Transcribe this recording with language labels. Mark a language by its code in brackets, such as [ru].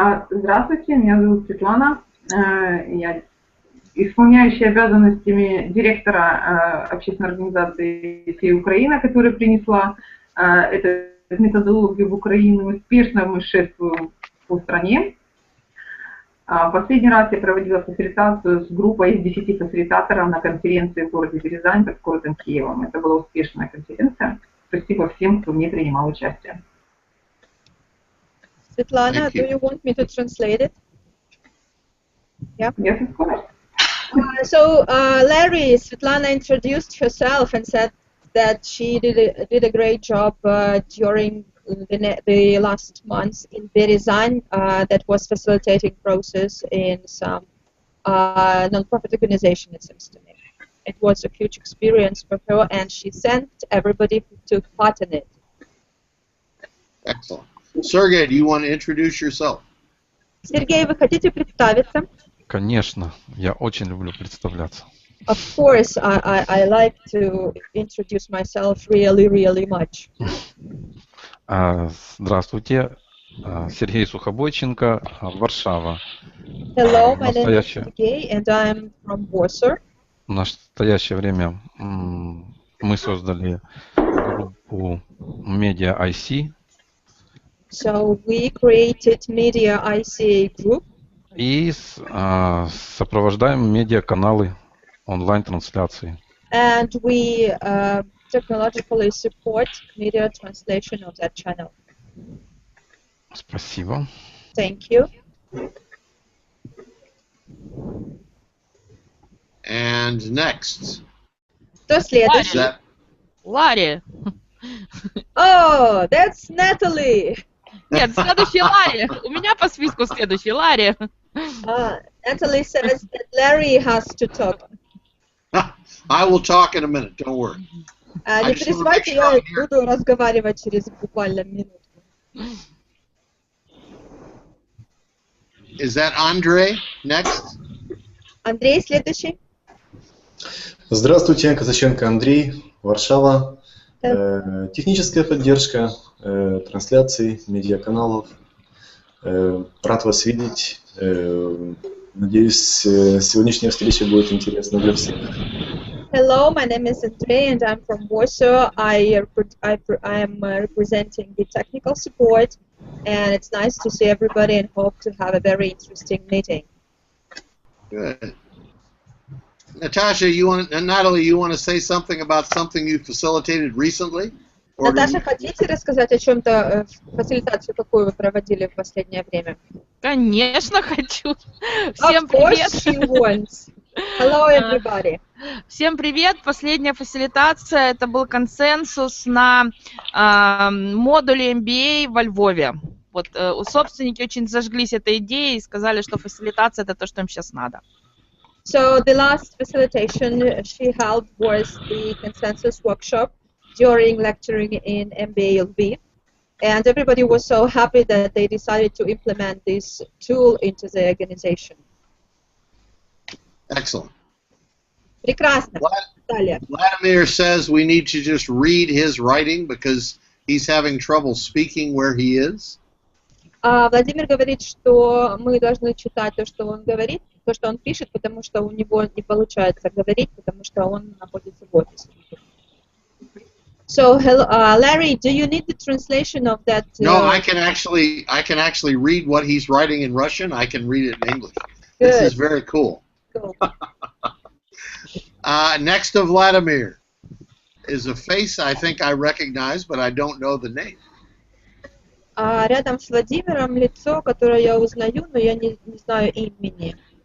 [ru] Здравствуйте, меня зовут Светлана. Я исполняющая обязанностями директора общественной организации ToP Украина, которая принесла эту методологию в Украину. Успешно мы шествуем по стране. Последний раз я проводила фасилитацию с группой из 10 фасилитаторов на конференции в городе Березань под городом Киевом. Это была успешная конференция. Спасибо всем, кто в ней принимал участие. [en] Svetlana, do you want me to translate it? Yeah. Yes, of course. So Larry, Svetlana introduced herself and said that she did a great job during the last months in Berezan that was facilitating process in some non-profit organization, it seems to me. It was a huge experience for her, and she thanked everybody who took part in it. Excellent. Sergey, do you want to introduce yourself? [ru] Сергей, вы хотите представиться? Конечно, я очень люблю представляться. [en] Of course, I like to introduce myself really, really much. [ru] Здравствуйте, Сергей Сухобойченко, Варшава. [en] Hello, my name is Sergey, and I'm from Warsaw. [ru] В настоящее время мы создали группу Media IC. [en] So we created Media ICA group. [ru] И сопровождаем медиаканалы онлайн-трансляции. [en] And we technologically support media translation of that channel. [ru] Спасибо. [en] Thank you. And next. [ru] Кто следующий? Ларри. [en] Oh, that's Natalie. [ru] Нет, следующий Ларри. У меня по списку следующий Ларри. [en] Natalie says that Larry has to talk. I will talk in a minute, don't worry. [ru] Не переживайте, я буду разговаривать через буквально минуту. [en] Is that Andre next? [ru] Андрей, следующий. Здравствуйте, Казаченко Андрей, Варшава. Техническая поддержка трансляций, медиаканалов. Рад вас видеть. Надеюсь, сегодняшняя встреча будет интересна для всех. [en] Hello, my name is Andrei and I'm from Warsaw. I am representing the technical support and it's nice to see everybody and hope to have a very interesting meeting. Good. Natasha, Natalie, you want to say something about something you facilitated recently? [ru] Наташа, хотите рассказать о чем-то, фасилитацию, какую вы проводили в последнее время? Конечно, хочу. Всем привет. [en] Hello, everybody. [ru] Всем привет. Последняя фасилитация, это был консенсус на модуле MBA во Львове. Вот собственники очень зажглись этой идеей и сказали, что фасилитация это то, что им сейчас надо. [en] So the last facilitation she held was the consensus workshop during lecturing in MBA LV, and everybody was so happy that they decided to implement this tool into the organization. Excellent. [ru] Прекрасно. [en] Vladimir says we need to just read his writing because he's having trouble speaking where he is. [ru] Владимир говорит, что мы должны читать то, что он говорит, то, что он пишет, потому что у него не получается говорить, потому что он находится в офисе. [en] So, hello, Larry, do you need the translation of that? No, I can actually read what he's writing in Russian. I can read it in English. Good. This is very cool. Cool. Next to Vladimir is a face I think I recognize, but I don't know the name. [ru] Рядом с Владимиром лицо, которое я узнаю, но я не знаю имени.